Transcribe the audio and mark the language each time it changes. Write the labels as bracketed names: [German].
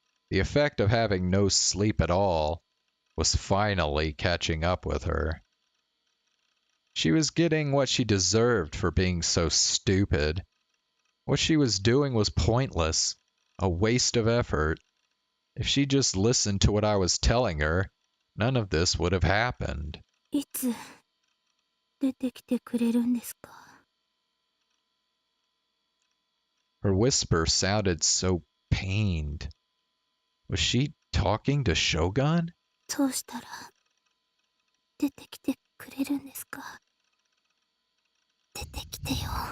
[English] The effect of having no sleep at all was finally catching up with her. She was getting what she deserved for being so stupid. What she was doing was pointless, a waste of effort. If she just listened to what I was telling her, none of this would have happened. [Japanese] いつ出てきてくれるんですか [English] Her whisper sounded so pained. Was she talking to Shogun? [Japanese] どうしたら出てきてくれるんですか出てきてよ